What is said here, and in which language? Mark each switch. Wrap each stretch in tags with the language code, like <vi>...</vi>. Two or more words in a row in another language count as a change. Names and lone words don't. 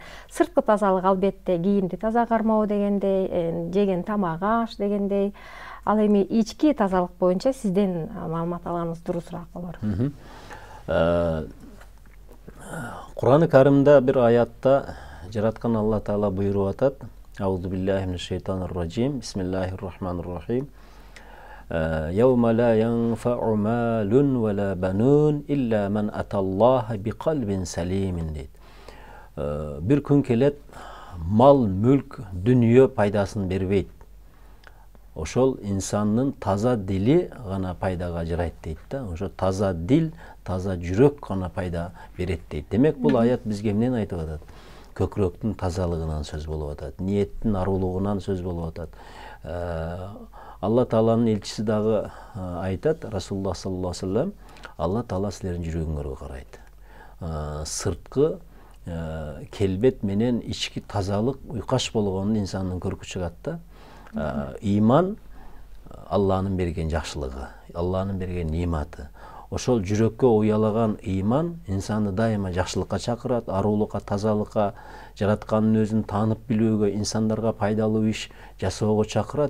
<ky>Сырткы тазалык албетте кийимди таза кармоо дегендей, жеген тамак аш дегендей. Ал эми ички тазалык боюнча сизден маалымат алганыбыз дурусураак болор. Кур'ан-ы Каримде бир аятта жараткан Алла Таала буйруп атат:</ky> <ar>أعوذ بالله من الشيطان الرجيم. بسم الله الرحمن الرحيم. يوم لا ينفع مال ولا بنون إلا من أتى الله بقلب سليم дейт.</ar> <ky>Бир күн келет, мал, мүлк, дүнүйө пайдасын бербейт. Ошол инсандын таза дили гана пайдага жарайт дейт да. Ошо таза дил, таза жүрөк гана пайда берет дейт. Демек бул аят бизге эмнени айтып атат? Көкүрөктүн тазалыгынан сөз болуп атат, ниеттин арулугунан сөз болуп атат. Алла Тааланын элчиси дагы айтат,</ky> <ar>رسول الله صلى الله عليه وسلم,</ar> <ky>Алла Таала силердин жүрөгүңөргө карайт. Сырткы келбет менен ички тазалык уйкаш болгондо инсандын көркү чыгат да. Иман Алланын берген жакшылыгы, Алланын берген ниматы. Ошол жүрөккө уялаган иман инсанды дайыма жакшылыкка чакырат, арулукка, тазалыкка, жараткандын өзүн таанып билүүгө, инсандарга пайдалуу иш жасоого чакырат.</ky>